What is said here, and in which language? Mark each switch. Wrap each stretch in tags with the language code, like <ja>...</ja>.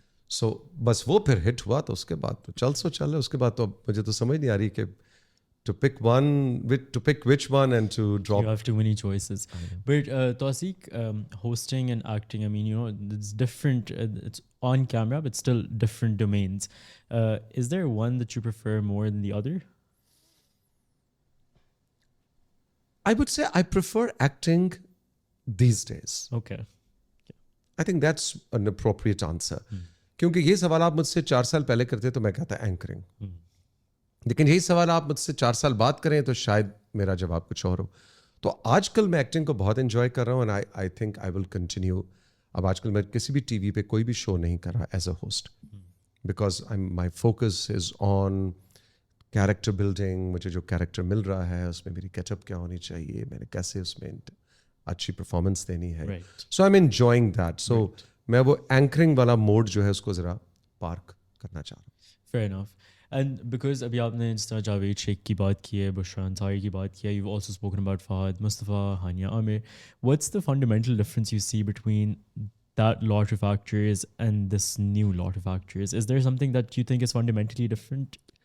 <ur>سو بس وہ پھر ہٹ ہوا, تو اس کے بعد تو چل, اس کے بعد تو مجھے تو سمجھ نہیں آ رہی کہ</ur> <en>to pick which one and to drop. You have too many choices. But Tawseeq, hosting and acting, I mean, you know, it's different. It's on camera, but still different domains. Is there one that you prefer more than the other? I would say I prefer acting these days. Okay. I think that's an appropriate answer.</en> <ur>کیونکہ یہ سوال آپ مجھ سے 4 سال پہلے کرتے تو میں کہتا اینکرنگ, لیکن یہی سوال آپ مجھ سے 4 سال بعد کریں تو شاید میرا جواب کچھ اور ہو. تو آج کل میں ایکٹنگ کو بہت انجوائے کر رہا ہوں,</ur> <en>And I think I will continue.</en> <ur>اب آج کل میں کسی بھی ٹی وی پہ کوئی بھی شو نہیں کر رہا as a host,</ur> <en>Because my focus is on character building.</en> <ur>مجھے جو کیریکٹر مل رہا ہے اس میں میری کیچ اپ کیا ہونی چاہیے, میں نے کیسے اس میں اچھی پرفارمنس دینی ہے. سو</ur> <en>I am enjoying that.</en> <ur>سو میں وہ اینکرنگ والا موڈ جو ہے اس کو ذرا پارک کرنا چاہ رہا ہوں.</ur> <en>Fair enough.</en> <ur>اینڈ بیکاز ابھی آپ نے جس طرح جاوید شیخ کی بات کی ہے, بشرا انصاری کی بات کی ہے,</ur> <en>you also spoken about</en> <ur>Fahad Mustafa, Hania Amir.</ur> <en>What's the fundamental difference you see between that lot of actors and this new lot of actors? Is there something that you think is fundamentally different?</en>